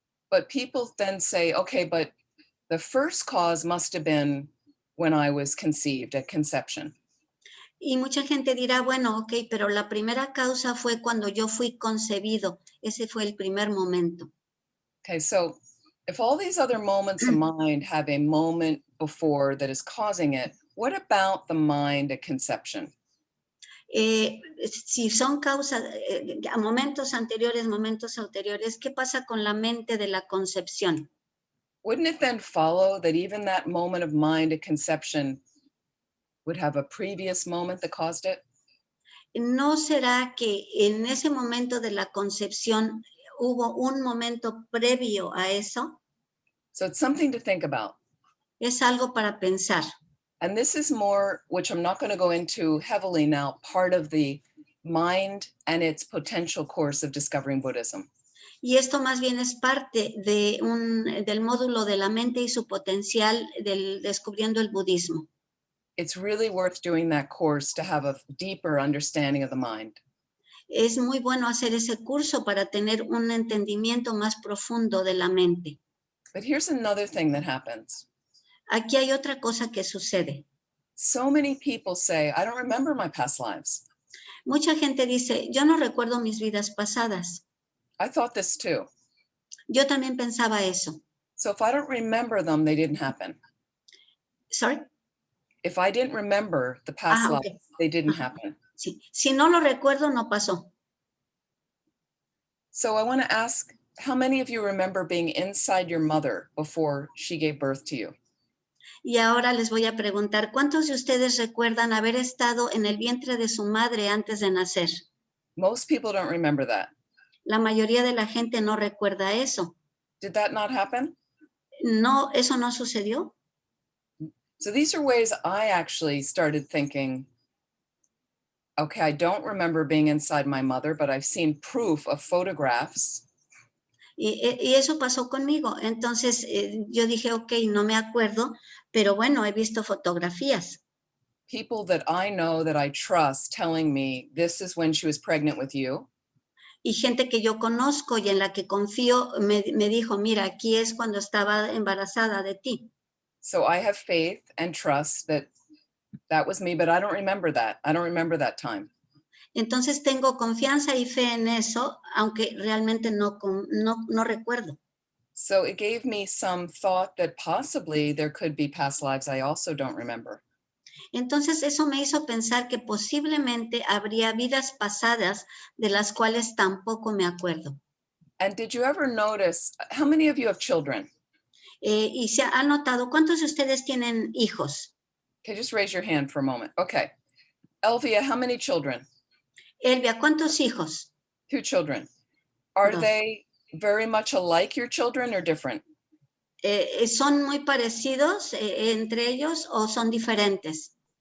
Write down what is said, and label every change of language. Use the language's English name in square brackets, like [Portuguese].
[English] But people then say, okay, but the first cause must have been when I was conceived, at conception. [Spanish] Y mucha gente dirá, bueno, ok, pero la primera causa fue cuando yo fui concebido. Ese fue el primer momento. [English] Okay, so if all these other moments of mind have a moment before that is causing it, what about the mind at conception? [Spanish] Si son causas, momentos anteriores, ¿qué pasa con la mente de la concepción? [English] Wouldn't it then follow that even that moment of mind at conception would have a previous moment that caused it? [Spanish] ¿No será que en ese momento de la concepción hubo un momento previo a eso? [English] So it's something to think about. [Spanish] Es algo para pensar. [English] And this is more, which I'm not going to go into heavily now, part of the mind and its potential course of discovering Buddhism. [Spanish] Y esto más bien es parte del módulo de la mente y su potencial del descubriendo el budismo. [English] It's really worth doing that course to have a deeper understanding of the mind. [Spanish] Es muy bueno hacer ese curso para tener un entendimiento más profundo de la mente. [English] But here's another thing that happens. [Spanish] Aquí hay otra cosa que sucede. [English] So many people say, I don't remember my past lives. [Spanish] Mucha gente dice, yo no recuerdo mis vidas pasadas. [English] I thought this too. [Spanish] Yo también pensaba eso. [English] So if I don't remember them, they didn't happen. Sorry? If I didn't remember the past lives, Okay. they didn't happen. [Spanish] Sí. Si no lo recuerdo, no pasó. [English] So I want to ask, how many of you remember being inside your mother before she gave birth to you? [Spanish] Y ahora les voy a preguntar, ¿cuántos de ustedes recuerdan haber estado en el vientre de su madre antes de nacer? [English] Most people don't remember that. [Spanish] La mayoría de la gente no recuerda eso. [English] Did that not happen? [Spanish] No, eso no sucedió. [English] So these are ways I actually started thinking, okay, I don't remember being inside my mother, but I've seen proof of photographs. [Spanish] Y eso pasó conmigo. Entonces yo dije, ok, no me acuerdo, pero bueno, he visto fotografías. [English] People that I know, that I trust, telling me this is when she was pregnant with you. [Spanish] Y gente que yo conozco y en la que confío me dijo, mira, aquí es cuando estaba embarazada de ti. [English] So I have faith and trust that that was me, but I don't remember that. I don't remember that time. [Spanish] Entonces tengo confianza y fe en eso, aunque realmente no recuerdo. [English] So it gave me some thought that possibly there could be past lives I also don't remember. [Spanish] Entonces eso me hizo pensar que posiblemente habría vidas pasadas de las cuales tampoco me acuerdo. [English] And did you ever notice, how many of you have children? [Spanish] Y se ha notado, ¿cuántos de ustedes tienen hijos? [English] Okay, just raise your hand for a moment. Okay. Elvia, how many children? [Spanish] Elvia, ¿cuántos hijos? [English] 2 children. Are [Spanish] Dos. [English] they very much alike your children or different? [Spanish] ¿Son muy parecidos entre ellos o son diferentes?